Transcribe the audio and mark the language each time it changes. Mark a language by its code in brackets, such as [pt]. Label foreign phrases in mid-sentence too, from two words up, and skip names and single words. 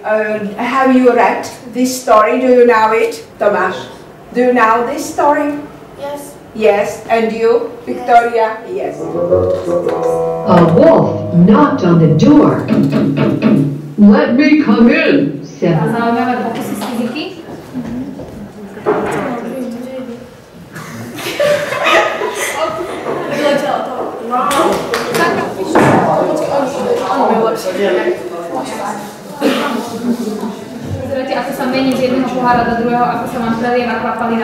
[en] Have you read this story? Do you know it? Tomáš, do you know this story? Yes. Yes, and you, Victoria? Yes. A wolf knocked on the door. Let me come in, said the [sk] Zaujímavé pokusy z fyziky. Vyletela to. Pozerajte, ako sa mení z jedného pohára do druhého, ako sa vám prelieva kvapalina.